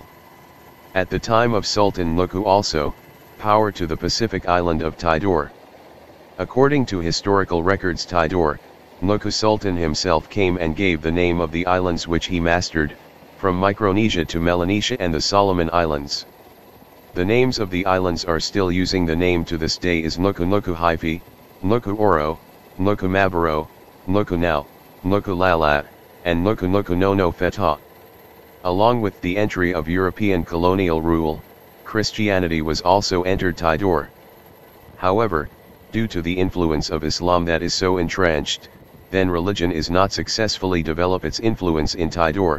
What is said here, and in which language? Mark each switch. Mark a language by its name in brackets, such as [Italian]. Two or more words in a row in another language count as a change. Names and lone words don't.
[English] At the time of Sultan Nuku also, power to the Pacific island of Tidore. According to historical records, Tidore, Nuku Sultan himself came and gave the name of the islands which he mastered, from Micronesia to Melanesia and the Solomon Islands. The names of the islands are still using the name to this day is Nuku Nuku Haifi, Nuku Oro, Nuku Mabaro, Nuku Nau, Nuku Lala, and Nuku Nuku Nono Feta. Along with the entry of European colonial rule, Christianity was also entered Tidore. However, due to the influence of Islam that is so entrenched, then religion is not successfully develop its influence in Tidore.